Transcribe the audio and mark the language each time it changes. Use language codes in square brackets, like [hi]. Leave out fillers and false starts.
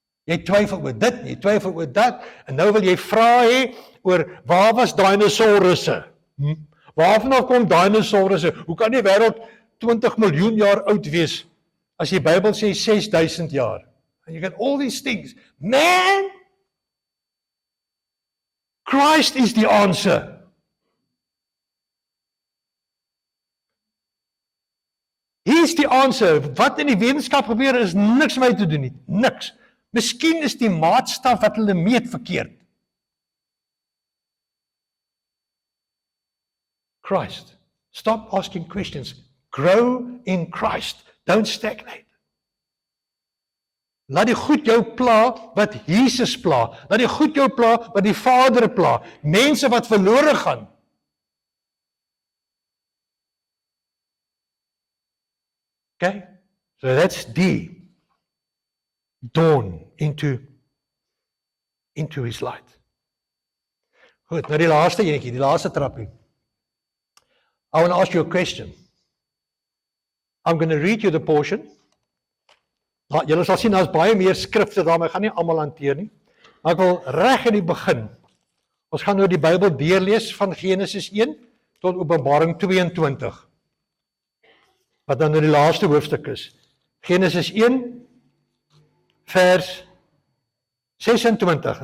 [af] Jy twyfel oor dit, jy twyfel oor dat, en nou wil jy vra hê oor waar was dinosourusse? Waarvan kom dinosourusse? Hoe kan die wêreld 20 miljoen jaar oud wees as die Bybel sê 6000 jaar? [en] And you get all these things. Man, Christ is the answer. He's the answer. [af] Wat in die wetenskap gebeur is niks mee te doen nie. Niks. Miskien is die maatstaf wat hulle meet verkeerd. [en] Christ. Stop asking questions. Grow in Christ. Don't stagnate. [af] Laat die goed jou pla wat Jesus pla. Laat die goed jou pla wat die Vader pla. Mense wat verlore gaan. [en] Okay? So that's D. Dawn into His light. [af] Goed, nou die laaste enetjie, die laaste trappie. [en] I want to ask you a question. I'm going to read you the portion. [af] Julle sal sien, daar's baie meer skrifte daarmee, ek gaan nie almal hanteer nie. Maar ek wil reg in die begin, ons gaan nou die Bybel deurlees van Genesis 1 tot Openbaring 22. Wat dan nou die laaste hoofstuk is. Genesis 1 vers 26.